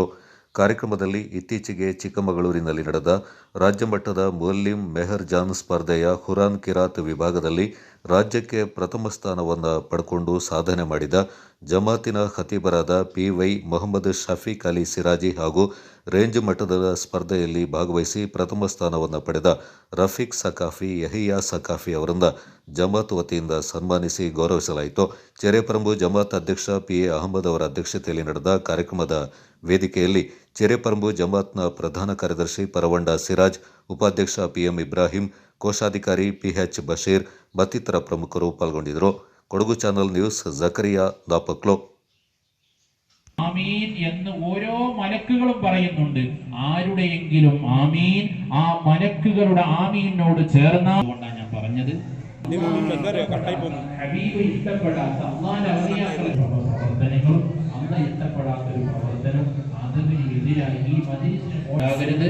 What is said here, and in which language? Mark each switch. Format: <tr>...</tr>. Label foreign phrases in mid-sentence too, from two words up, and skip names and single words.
<kn>ಕಾರ್ಯಕ್ರಮದಲ್ಲಿ ಇತ್ತೀಚೆಗೆ ಚಿಕ್ಕಮಗಳೂರಿನಲ್ಲಿ ನಡೆದ ರಾಜ್ಯಮಟ್ಟದ ಮುಲ್ಲಿಂ ಮೆಹರ್ ಜಾನ್ ಸ್ಪರ್ಧೆಯ ಹುರಾನ್ ಕಿರಾತ್ ವಿಭಾಗದಲ್ಲಿ ರಾಜ್ಯಕ್ಕೆ ಪ್ರಥಮ ಸ್ಥಾನವನ್ನು ಪಡ್ಕೊಂಡು ಸಾಧನೆ ಮಾಡಿದ ಜಮಾತಿನ ಖತೀಬರಾದ PY ಮೊಹಮ್ಮದ್ ಶಫೀಕ್ ಅಲಿ ಸಿರಾಜಿ ಹಾಗೂ ರೇಂಜ್ ಮಟ್ಟದ ಸ್ಪರ್ಧೆಯಲ್ಲಿ ಭಾಗವಹಿಸಿ ಪ್ರಥಮ ಸ್ಥಾನವನ್ನು ಪಡೆದ ರಫೀಕ್ ಸಕಾಫಿ ಯಹಿಯಾ ಸಕಾಫಿ ಅವರನ್ನು ಜಮಾತ್ ವತಿಯಿಂದ ಸನ್ಮಾನಿಸಿ ಗೌರವಿಸಲಾಯಿತು. ಚೆರೆಪರಂಬು ಜಮಾತ್ ಅಧ್ಯಕ್ಷ PA ಅಹಮದ್ ಅವರ ಅಧ್ಯಕ್ಷತೆಯಲ್ಲಿ ನಡೆದ ಕಾರ್ಯಕ್ರಮದ ವೇದಿಕೆಯಲ್ಲಿ ಚೆರೆಪರಂಬು ಜಮಾತ್ನ ಪ್ರಧಾನ ಕಾರ್ಯದರ್ಶಿ ಪರವಂಡ ಸಿರಾಜ್, ಉಪಾಧ್ಯಕ್ಷ PM ಇಬ್ರಾಹಿಂ, ಕೋಶಾಧಿಕಾರಿ PH ಬಶೀರ್ ಮತ್ತಿತರ ಪ್ರಮುಖರು ಪಾಲ್ಗೊಂಡಿದ್ದರು.</kn> <ml>കൊടകു ചാനൽ ന്യൂസ് സക്കറിയ നാപ്പക്ലോ. ആമീൻ എന്ന് ഓരോ മലക്കുകളും പറയുന്നുണ്ട്. ആരുടെയെങ്കിലും ആമീൻ ആ മലക്കുകളുടെ ആമീനോട് ചേർന്നാണ് ഞാൻ പറഞ്ഞത്. ഹബീബ് ഇഷ്ടപ്പെടാത്ത അല്ലാഹുവിന്റെ ഔലിയാക്കളുടെ പ്രവർത്തനങ്ങളും അല്ലാഹ് ഇഷ്ടപ്പെടാത്ത ഒരു പ്രവർത്തനം അതിന് എതിരായി ഈ മജ്‌ലിസിന് ഉണ്ടാകരുത്.</ml>